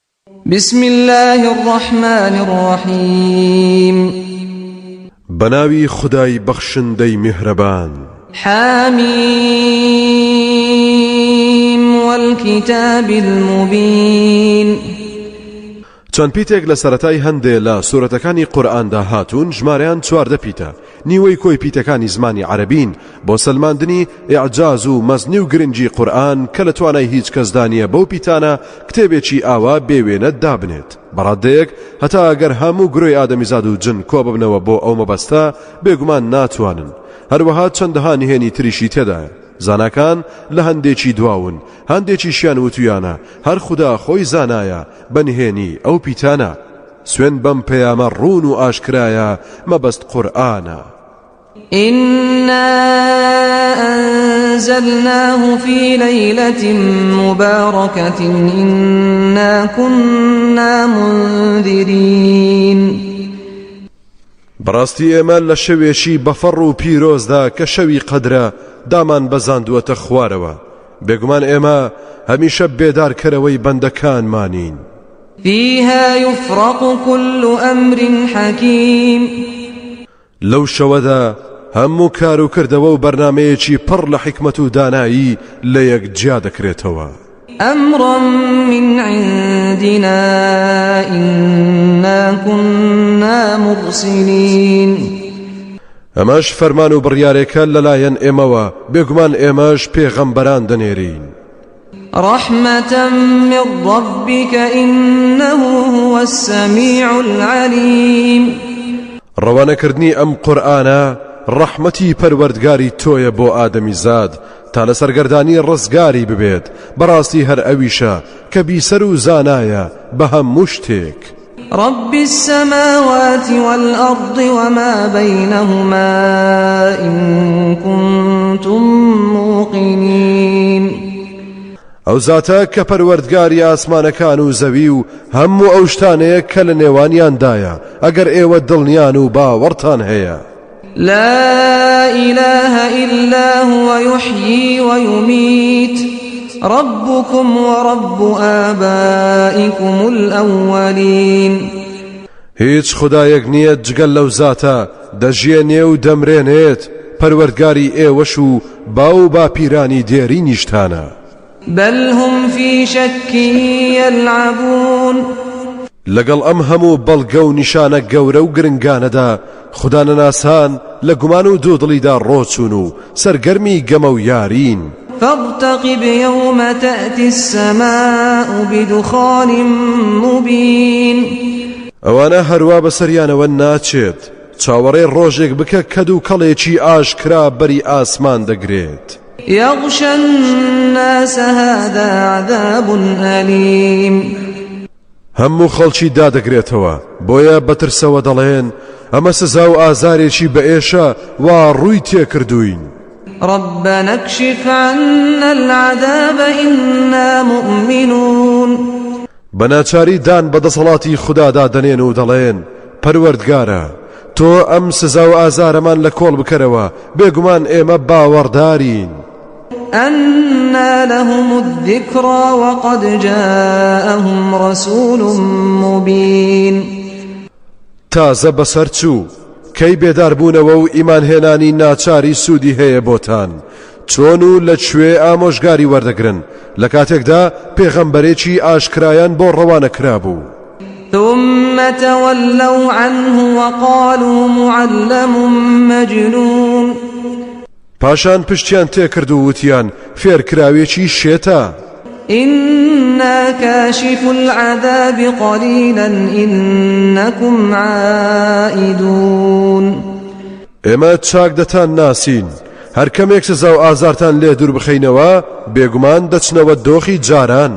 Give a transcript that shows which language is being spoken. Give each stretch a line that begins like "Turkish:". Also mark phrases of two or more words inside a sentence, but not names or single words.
Arabic: بسم الله الرحمن الرحيم
Central Kurdish: بناوي خداي بخشندي مهربان
Arabic: حميم والكتاب المبين
Central Kurdish: چەند پیتێک لە سەرەتای هەندێ لە سورەتەکانی قورئاندا هاتوون ژمارەیان 14 پیتە نیوەی کۆی پیتەکانی زمانی عەرەبین بۆ سەلماندنی ئیعجاز و مەزنی و گرنگی قورئان کە لە توانای هیچ کەسدا نییە بەو پیتانە کتێبێکی ئاوا بێوێنە دابنێت بەڕادەیەک هەتا ئەگەر هەموو گرۆی ئادەمیزاد و جن کۆ ببنەوە بۆ ئەو مەبەستە بێگومان ناتوانن هەروەها چەندەها نهێنی تریشی تێدایە زاناکان لە هەندێکی دواون هەندێکیشیان وتویانە هەر خوددا خۆی زانایە بەنهێنی ئەو پیتانە سوێن بەم پەیامە ڕوون و ئاشکرایە مەبەست قورئانە
Arabic: إنا أنزلناه في ليلة مباركة إنا كنا منذرين
Central Kurdish: بەڕاستی ئێمە لە شەوێکی بەفەڕ و پیرۆزدا کە شەوی قەدرە دامان بەزاندووەتە خوارەوە بێگومان ئێمە هەمیشە بێدارکەرەوەی بەندەکانمانین
Arabic: فيها يفرق كل أمر حكيم
Central Kurdish: لەو شەوەدا هەموو کار و کردەوە و بەرنامەیەکی پڕ لە حکمت و دانایی لە یەکجیا دەکرێتەوە
Arabic: أمرا من عندنا إنا كنا مرسلين
Central Kurdish: ئەمەش فەرمان و بڕیارێکە لەلایەن ئێمەوە بێگومان ئێمەش پێغەمبەران دەنێرین
Arabic: رحمة من ربك إنه هو السميع العليم
Central Kurdish: ڕەوانەکردنی ئەم قورئانە ڕەحمەتی پەروەردگاری تۆیە بۆ ئادەمیزاد تا لە سەرگەردانی ڕزگاری ببێت بەڕاستی هەر ئەویشە کە بیسەر و زانایە بە هەموو شتێک
Arabic: رب السماوات والأرض وما بينهما إن كنتم موقنين
Central Kurdish: ئەو زاتە کە پەروەردگاری ئاسمانەکان و زەوی و هەموو ئەو شتانەیە کە لە نێوانیاندایە ئەگەر ئێوە دڵنیان و باوەڕتان هەیە
Arabic: لا إله إلا هو يحيي ويميت ربكم ورب آبائكم الأولين
Central Kurdish: هیچ خدایەک نییە جگەل لەو زاتە دەژێنێ و دەمرێنێت پەروەردگاری ئێوەش و باو باپیرانی دێری نیشتانە
Arabic: بل هم في شك يلعبون
Central Kurdish: لەگەڵ ئەم هەموو بەڵگە و نیشانە گەورە و گرنگانەدا خودانەناسان لە گومان و دوودڵیدا ڕۆچون و سەرگەرمی گەمە و یارین
Arabic: فارتقب يوم تأتي السماء بدخان مبين
Central Kurdish: ئەوانە هەروە بەسەریانەوە ناچێت چاوەڕێ ڕۆژێک بکە کەد و کەڵێکی ئاشکرا بەری ئاسمان دەگرێت
Arabic: يغشى الناس هذا عذاب أليم
Central Kurdish: هەموو خەڵکی دادەگرێتەوە بۆیە بەترسەوە دەڵێن ئەمە سزا و ئازارێکی بەئێشە وا ڕووی تێکردوین
Arabic: ربنا اكشف عنا العذاب إنا مؤمنون
Central Kurdish: بەناچاری دان بەدەسەڵاتی خودادا دەنێن و دەڵێن پەروەردگارە تۆ ئەم سزا و ئازارەمان لە کۆڵ بکەرەوە بێگومان ئێمە باوەڕدارین
Arabic: أنى لهم الذكرى وقد جاءهم رسول مبين
Central Kurdish: تازە بەسەر چوو کەی بێداربوونەوە و ئیمانهێنانی ناچاری سوودی هەیە بۆتان چۆن و لەکوێ ئامۆژگاری وەردەگرن لە کاتێکدا پێغەمبەرێکی ئاشکرایان بۆ ڕەوانە کرابوو
Arabic: ثم تولوا عنه وقالوا معلم مجنون
Central Kurdish: پاشان پشتیان تێکرد و وتیان فێرکراوێکی شێتە
Arabic: إنا كاشف العذاب قليلا إنكم عائدون
Central Kurdish: ئێمە چاک دەتان ناسین هەر کەمێک سزا و ئازارتان لێ دوور بخەینەوە بێگومان دەچنەوە دۆخی جاران